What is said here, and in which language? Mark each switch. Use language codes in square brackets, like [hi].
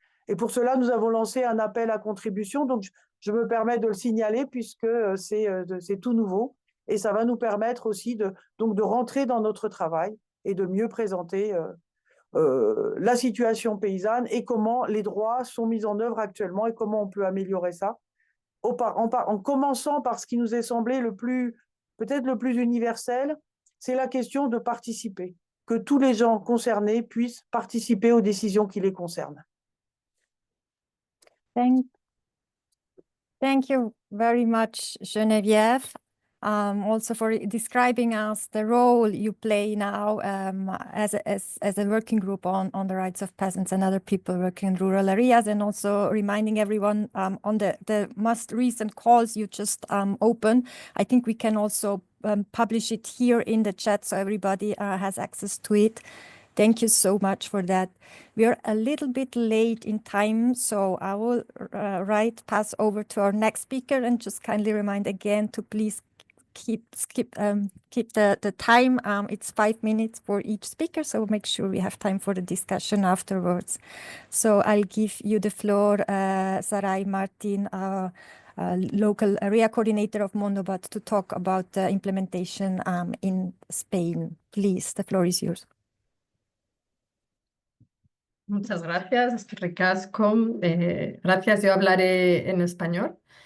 [fr] Et pour cela, nous avons lancé un appel à contribution, donc je me permets de le signaler puisque c'est tout nouveau, et ça va nous permettre aussi de rentrer dans notre travail et de mieux présenter la situation paysanne et comment les droits sont mis en œuvre actuellement et comment on peut améliorer ça, en commençant par ce qui nous est semblé peut-être le plus universel, c'est la question de participer, que tous les gens concernés puissent participer aux décisions qui les concernent. [en] Thank you very much, Geneviève, also for describing us the role you play now as a working group on the rights of peasants and other people working in rural areas, and also reminding everyone on the most recent calls you just opened. I think we can also publish it here in the chat so everybody has access to it. Thank you so much for that. We are a little bit late in time, so I will pass over to our next speaker and just kindly remind again to please keep the time. It's 5 minutes for each speaker, so make sure we have time for the discussion afterwards. So I'll give you the floor, Sarai Martin, local area coordinator of Mundubat, to talk about the implementation in Spain. Please, the floor is yours. [es] Muchas gracias, ricasco. Gracias, yo hablaré en español.